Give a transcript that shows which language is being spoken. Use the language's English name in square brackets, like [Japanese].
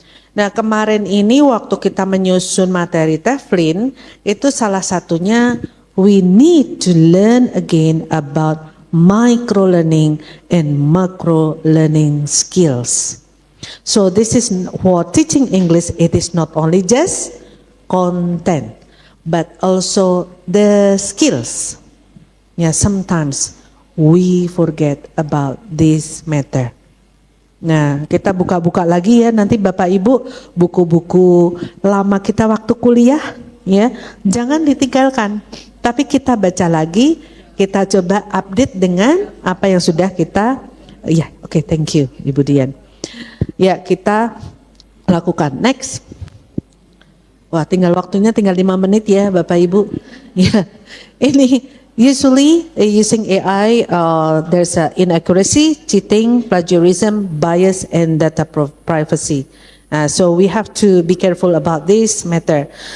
[Indonesian] Nah kemarin ini waktu kita menyusun materi Teflin, itu salah satunya [English] we need to learn again about micro learning and macro learning skills. So this is for teaching English, it is not only just content, but also the skills. Yeah, sometimes we forget about this matter. [Indonesian] Nah, kita buka-buka lagi ya nanti Bapak Ibu buku-buku lama kita waktu kuliah ya. Jangan ditinggalkan. Tapi kita baca lagi, kita coba update dengan apa yang sudah kita oke, [English] thank you [Indonesian] Ibu Dian. Ya, kita lakukan. Next. Wah, waktunya tinggal 5 menit ya Bapak Ibu. Ya. [English] Ini usually using AI, there's inaccuracy, cheating, plagiarism, bias, and data privacy. So we have to be careful about this matter.